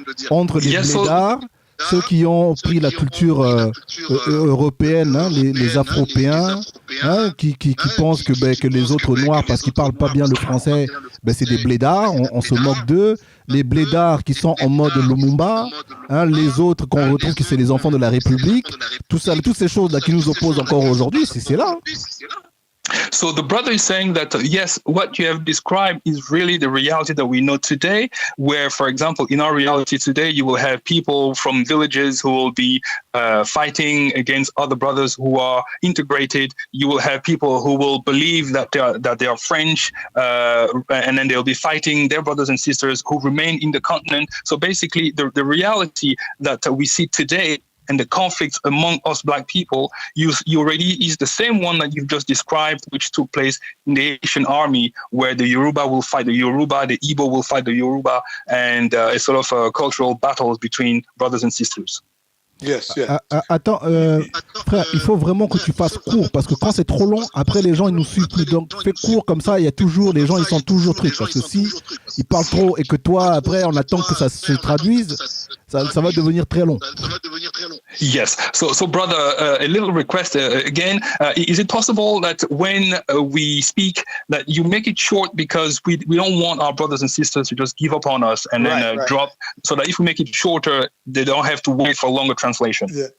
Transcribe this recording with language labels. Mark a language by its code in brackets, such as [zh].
[fr] Entre les blédards, ceux qui ont pris la culture européenne, hein, les Afropéens, hein, qui pensent que les autres Noirs, parce qu'ils ne parlent pas bien le français, c'est des blédards, on se moque d'eux. Les blédards qui sont en mode Lumumba, hein, les autres qu'on retrouve que c'est les enfants de la République, toutes ces choses-là qui nous opposent encore aujourd'hui, c'est là. Hein. [en] So the brother is saying that, yes, what you have described is really the reality that we know today, where, for example, in our reality today, you will have people from villages who will be fighting against other brothers who are integrated. You will have people who will believe that they are French, and then they'll be fighting their brothers and sisters who remain in the continent. So basically, the reality that we see today and the conflicts among us Black people, you already is the same one that you've just described, which took place in the Haitian army, where the Yoruba will fight the Yoruba, the Igbo will fight the Yoruba, and a sort of cultural battles between brothers and sisters. Yes, yes. [fr] Attends, frère, il faut vraiment que tu fasses court, parce que quand c'est trop long, après les gens ils nous suivent plus. Donc fais court comme ça, il y a toujours, les gens ils sont toujours trucs. Parce que si ils parlent trop et que toi après on attend que ça se traduise, ça va devenir très long. [en] Yes. So brother, a little request again. Is it possible that when we speak, that you make it short, because we don't want our brothers and sisters to just give up on us and then drop, so that if we make it shorter, they don't have to wait for longer translation. Yeah.